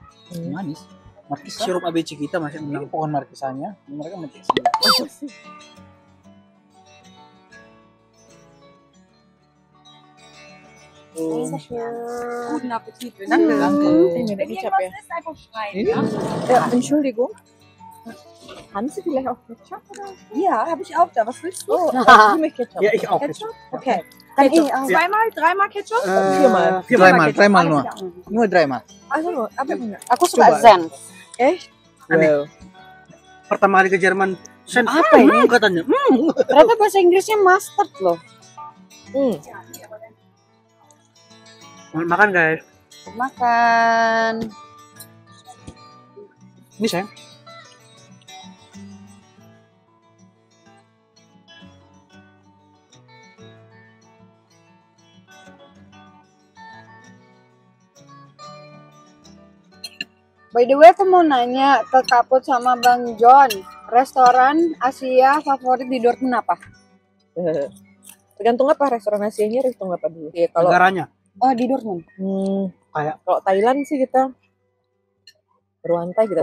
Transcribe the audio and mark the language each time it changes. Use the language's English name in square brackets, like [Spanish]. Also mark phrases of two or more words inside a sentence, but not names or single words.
[Indonesian] Manis. Markisa. Sirup ABC kita masih Ini menang. pohon markisanya. Mereka mencet. [German] Guten Appetit. [Indonesian] Ini ada kecap ya. Ini [German] Ja, Entschuldigung. Haben Sie vielleicht auch Ketchup? Ja, habe ich auch da. Was willst du? Oh, für mich Ketchup. Ya, ich auch. Ketchup? Okay. Dann Ketchup. auch. Zweimal, dreimal Ketchup? Viermal. dreimal nur. Nur dreimal. Also, [Indonesian] apa punya? Aku suka Coba. Zen. [German] Echt? [Indonesian] Aneh. Wow. Pertama kali ke Jerman, Sen, Apa ini? katanya. Ternyata bahasa Inggrisnya mustard loh. Makan guys. Makan. Ini sayang. [English] By the way, [Indonesian] aku mau nanya ke Kaput sama Bang John. Restoran Asia favorit di Dortmund apa? Tergantung apa restoran Asianya, tergantung apa dulu. Ya, kalau Negaranya. Oh, di Dortmund. Kayak kalau Thailand sih kita Ruantai kita